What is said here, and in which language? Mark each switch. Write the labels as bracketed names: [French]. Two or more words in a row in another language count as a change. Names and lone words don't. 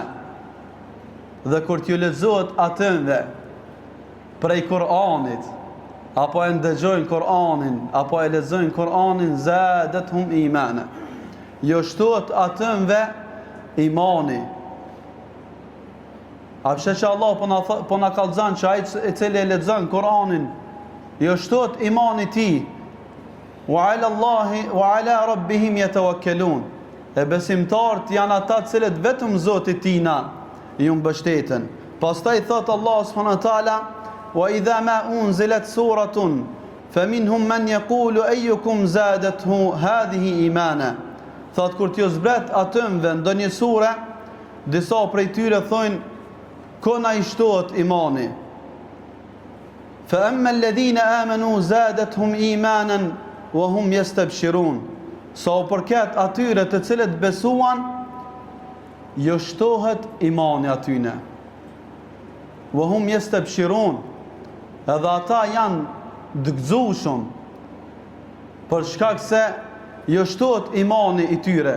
[Albanian] Dhe kur t'ju lexohet atëve prej Kur'anit, apo e ndëgjojnë Kur'anin, apo e lexojnë Kur'anin, [Arabic] زادتهم إيمانا. [Albanian] Jo shtohet atëve imani. A përse që Allah po na kallëzon që ai i cili e lexon Kur'anin, jo shtohet imani i tij. [Arabic] وعلى الله وعلى ربهم يتوكلون. [Albanian] E besimtarët janë ata të cilët vetëm Zotit tina ju mbështeten. Pastaj thot Allah [Arabic] سبحانه وتعالى، وإذا ما أنزلت سورة فمنهم من يقول أيكم زادته هذه إيمانا. [Albanian] Thot kur t'ju zbret atëmve ndonjë sure, disa prej tyre thonë, kona i shtohet imani. [Arabic] فأما الذين آمنوا زادتهم إيمانا وهم يستبشرون. [Albanian] Sa u përket atyre të cilët besuan, jo shtohet imani atyne. [Arabic] وهم يستبشرون. [Albanian] Edhe ata janë dëgzueshëm për shkak se jo shtohet imani i tyre.